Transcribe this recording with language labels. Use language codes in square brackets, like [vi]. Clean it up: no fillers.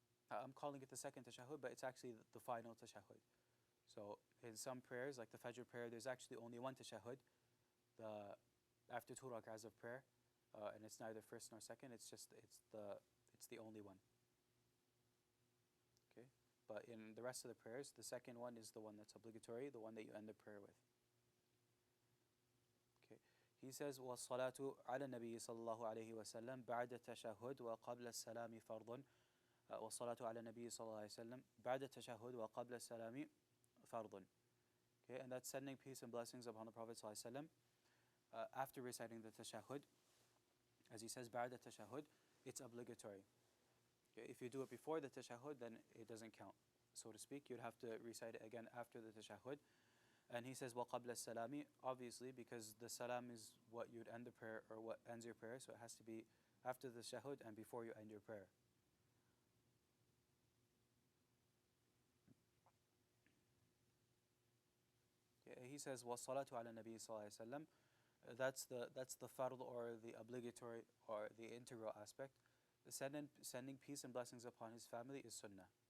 [en] I'm calling it the second tashahhud, but it's actually the final tashahhud. So in some prayers, like the Fajr prayer, there's actually only 1 tashahhud after 2 rak'ahs of prayer, and it's neither first nor second. It's the only one. Okay, but in the rest of the prayers, the second one is the one that's obligatory, the one that you end the prayer with. Okay, he says [ar] وَالصَّلَاةُ عَلَى النَّبِيِّ صَلَّى اللَّهُ عَلَيْهِ وَسَلَّمَ بَعْدَ التَّشَهُّدِ وَقَبْلَ السَّلَامِ فَرْضٌ. وَالصَّلَاةُ عَلَى النَّبِيِّ صَلَّى اللَّهُ عَلَيْهِ وَسَلَّمَ بَعْدَ التَّشَهُّدِ وَقَبْلَ السَّلَامِ فَرْضٌ. [en] Okay, and that's sending peace and blessings upon the Prophet ﷺ after reciting the tashahhud. As he says, [ar] بَعْدَ التَّشَهُّدِ, [en] it's obligatory. Okay, if you do it before the tashahhud, then it doesn't count, so to speak. You'd have to recite it again after the tashahhud. And he says, [ar] وَقَبْلَ السَّلَامِ, [en] obviously, because the salam is what you'd end the prayer, or what ends your prayer, so it has to be after the tashahhud and before you end your prayer. He says, [ar] وَالصَّلَاةُ عَلَى النَّبِيِّ صَلَّى اللَّهُ عَلَيْهِ وَسَلَّمَ. [en] That's the fard, or the obligatory, or the integral aspect. Sending peace and blessings upon his family is sunnah.